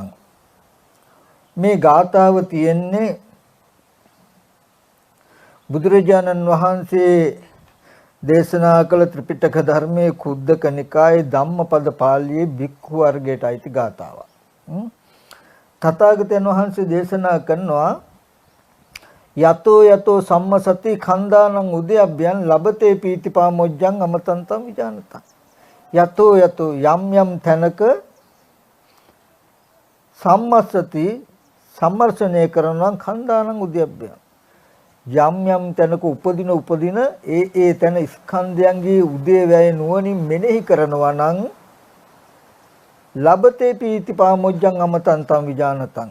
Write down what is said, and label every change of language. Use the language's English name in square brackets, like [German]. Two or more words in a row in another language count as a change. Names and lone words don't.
[Sinhala] මේ ගාථාව තියෙන්නේ බුදුරජාණන් වහන්සේ දේශනා කළ ත්‍රිපිටක ධර්මයේ කුද්දක නිකායේ ධම්මපද පාළියේ භික්ඛු වර්ගයට අයිති ගාථාවක්. තථාගතයන් වහන්සේ දේශනා කරනවා [Pali] යතෝ සම්මසති කන්දානං උදයබ්බයන් ලබතේ පීතිපාමොජ්ජං අමතන්තං විජානතං. [Sinhala] යතෝ යම් තැනක සම්මසති සම්මර්ෂණය කරනවා [Pali] කන්දානං උදයබ්බයන්. [Sinhala] යම් තැනක උපදින ඒ තැන ස්කන්ධයන්ගේ උදේවැය නුවණින් මෙනෙහි කරනවා නම් [Pali] ලබතේ පීතිපාමොජ්ජං අමතන්තං විජානතං.